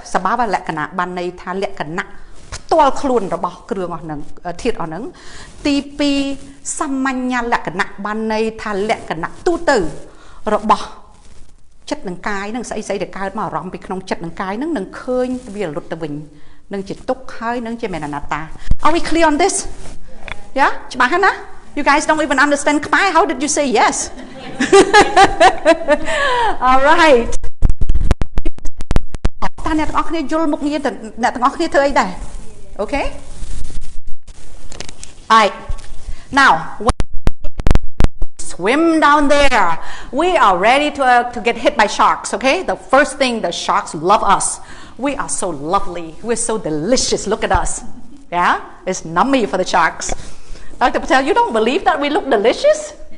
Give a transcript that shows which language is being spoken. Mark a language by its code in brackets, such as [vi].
[km] វលក្ខណៈបានន័យថាលក្ខណៈផ្ទាល់ខ្លួនរបស់គ្រឿងអស់ហ្នឹងធាតុអស់ហ្នឹងទី2សាមញ្ញលក្ខណៈបានន័យថាលក្ខណៈទូទៅរបស់ចិត្តនិងកាយហ្នឹងស្អីដែលកើតមកអារម្មណ៍ពីក្នុងចិត្តនិងកាយហ្នឹងនឹងឃើញវារលត់ទៅវិញនឹងជាទុក្ខហើយនឹងជាមេនអនត្តា [en] Are we clear on this? Yeah [km] ច្បាស់ណា [en] You guys don't even understand Khmer how did you say yes? [km] All right តើអ្នកទាំងអស់គ្នាយល់មុខងារអ្នកទាំងអស់គ្នាធ្វើអីដែរ Okay? [en] Alright. Now, when we swim down there, we are ready to get hit by sharks, okay? The first thing, the sharks love us. We are so lovely. We're so delicious. Look at us. Yeah? It's nummy for the sharks. Dr. Patel, you don't believe that we look delicious?